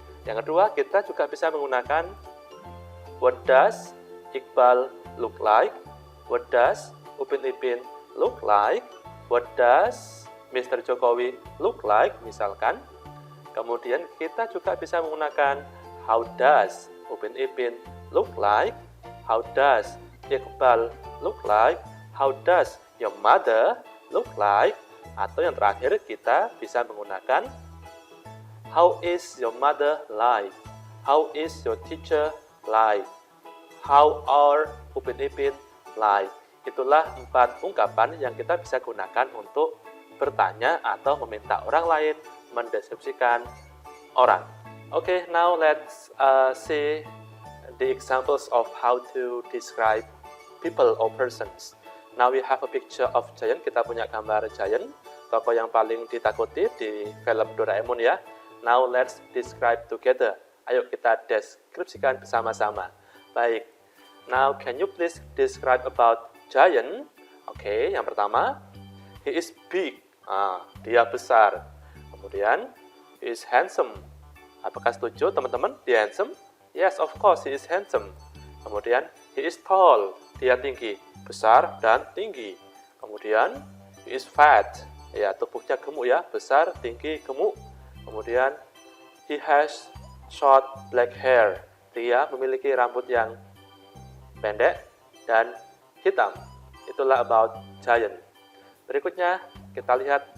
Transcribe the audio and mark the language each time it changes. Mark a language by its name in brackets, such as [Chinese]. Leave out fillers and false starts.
[Indonesian] Yang kedua, kita juga bisa menggunakan [English] what does Iqbal look like? What does Upin Ipin look like? What does Mr. Jokowi look like? Misalkan. [Indonesian] Kemudian kita juga bisa menggunakan [English] how does Upin Ipin look like? How does Iqbal look like? How does your mother look like? [Indonesian] Atau yang terakhir kita bisa menggunakan [English] how is your mother like? How is your teacher like? How are Upin Ipin like? [Indonesian] Itulah 4 ungkapan yang kita bisa gunakan untuk bertanya atau meminta orang lain mendeskripsikan orang. [English] Okay, now let's see the examples of how to describe people or persons. Now we have a picture of Giant. [Indonesian] Kita punya gambar Giant, tokoh yang paling ditakuti di film Doraemon ya. [English] Now let's describe together. [Indonesian] Ayo kita deskripsikan bersama-sama. [English] Baik, now can you please describe about Giant? [Indonesian] Oke, yang pertama, [English] he is big. [Indonesian] Dia besar. Kemudian, [English] he is handsome. [Indonesian] Apakah setuju teman-teman? Dia handsome? [English] Yes, of course, he is handsome. Kemudian, he is tall. [Indonesian] Dia tinggi, besar dan tinggi. Kemudian, [English] he is fat. [Indonesian] Ya, tubuhnya gemuk ya, besar, tinggi, gemuk. [English] Kemudian, he has short black hair. [Indonesian] Dia memiliki rambut yang pendek dan hitam. Itulah about Giant. Berikutnya kita lihat.